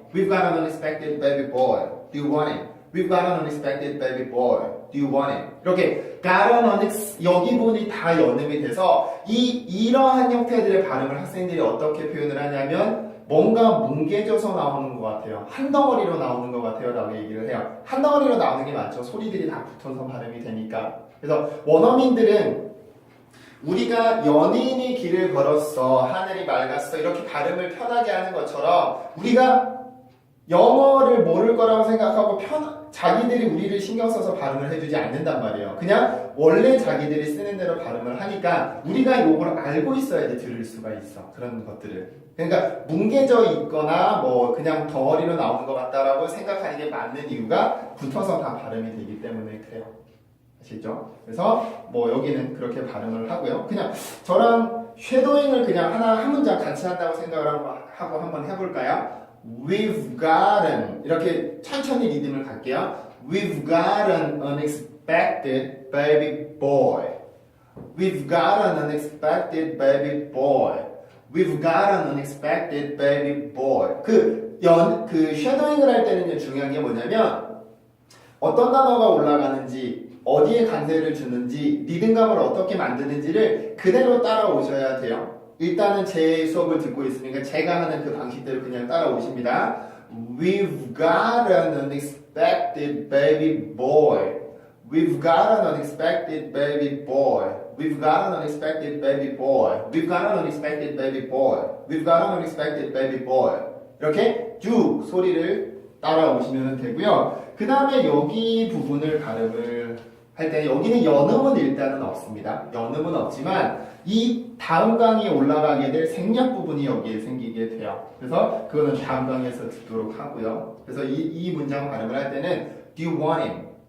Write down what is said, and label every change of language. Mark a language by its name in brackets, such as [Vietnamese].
[English] We've got an unexpected baby boy. Do you want him? We've got an unexpected baby boy. Do you want him? [Korean] 이렇게 got an 여기 부분이 다 연음이 돼서 이러한 형태들의 발음을 학생들이 어떻게 표현을 하냐면 뭔가 뭉개져서 나오는 것 같아요. 한 덩어리로 나오는 것 같아요. 라고 얘기를 해요. 한 덩어리로 나오는 게 맞죠. 소리들이 다 붙어서 발음이 되니까. 그래서 원어민들은 우리가 연인이 길을 걸었어, 하늘이 맑았어 이렇게 발음을 편하게 하는 것처럼 우리가 영어를 모를 거라고 생각하고 자기들이 우리를 신경 써서 발음을 해주지 않는단 말이에요. 그냥 원래 자기들이 쓰는 대로 발음을 하니까 우리가 이걸 알고 있어야지 들을 수가 있어. 그런 것들을. 그러니까 뭉개져 있거나 뭐 그냥 덩어리로 나오는 것 같다라고 생각하는 게 맞는 이유가 붙어서 다 발음이 되기 때문에 그래요. 아시죠? 그래서 뭐 여기는 그렇게 발음을 하고요. 그냥 저랑 쉐도잉을 그냥 한 문장 같이 한다고 생각을 하고 한번 해볼까요? [English] We've gotten [Korean] 이렇게 천천히 리듬을 갈게요. [English] We've got an unexpected baby boy. We've got an unexpected baby boy. We've got an unexpected baby boy. [Korean] 그 쉐도잉을 할 때는 중요한 게 뭐냐면 어떤 단어가 올라가는지 어디에 강세를 주는지 리듬감을 어떻게 만드는지를 그대로 따라오셔야 돼요. 일단은 제 수업을 듣고 있으니까 제가 하는 그 방식대로 그냥 따라오십니다. [English] We've got an unexpected baby boy. We've got an unexpected baby boy. We've got an unexpected baby boy. We've got an unexpected baby boy. We've got an unexpected baby boy. [Korean] 이렇게 쭉 소리를 따라오시면 되고요. 그 다음에 여기 부분을 발음을 할 때 여기는 연음은 일단은 없습니다. 연음은 없지만 이 다음 강의에 올라가게 될 생략 부분이 여기에 생기게 돼요. 그래서 그거는 다음 강의에서 듣도록 하고요. 그래서 이 문장 발음을 할 때는 [English] Do you want him?